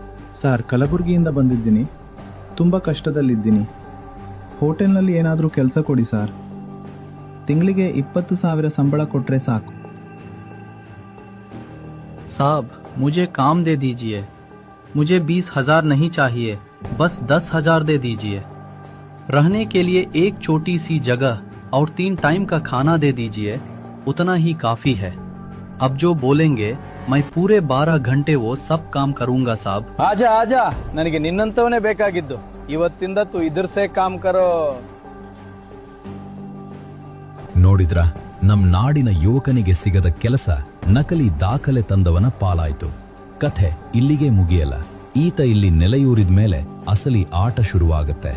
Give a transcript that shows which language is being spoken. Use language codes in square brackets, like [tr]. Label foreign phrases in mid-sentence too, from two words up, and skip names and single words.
[kn] ಸರ್, ಕಲಬುರಗಿಯಿಂದ ಬಂದಿದ್ದೀನಿ. ತುಂಬ ಕಷ್ಟದಲ್ಲಿದ್ದೀನಿ. ಹೋಟೆಲ್ನಲ್ಲಿ ಏನಾದರೂ ಕೆಲಸ ಕೊಡಿ ಸರ್. ತಿಂಗಳಿಗೆ 20,000 ಸಂಬಳ ಕೊಟ್ಟರೆ ಸಾಕು. [hi] साहब, मुझे काम दे दीजिए. मुझे 20,000 नहीं चाहिए, बस 10,000 दे दीजिए. रहने के लिए एक छोटी सी जगह और 3 टाइम का खाना दे दीजिए, उतना ही काफी है. अब जो बोलेंगे मैं पूरे 12 घंटे वो सब काम करूंगा साहब. आजा आजा, [kn] ನನಗೆ ನಿನ್ನಂತವನೇ ಬೇಕಾಗಿದ್ದು. ಇವತ್ತಿಂದ [hi] तू इधर से काम करो. [kn] ನೋಡಿದ್ರ, ನಮ್ ನಾಡಿನ ಯುವಕನಿಗೆ ಸಿಗದ ಕೆಲಸ ನಕಲಿ ದಾಖಲೆ ತಂದವನ ಪಾಲಾಯ್ತು. ಕಥೆ ಇಲ್ಲಿಗೆ ಮುಗಿಯಲ್ಲ. ಈತ ಇಲ್ಲಿ ನೆಲೆಯೂರಿದ ಮೇಲೆ ಅಸಲಿ ಆಟ ಶುರುವಾಗತ್ತೆ.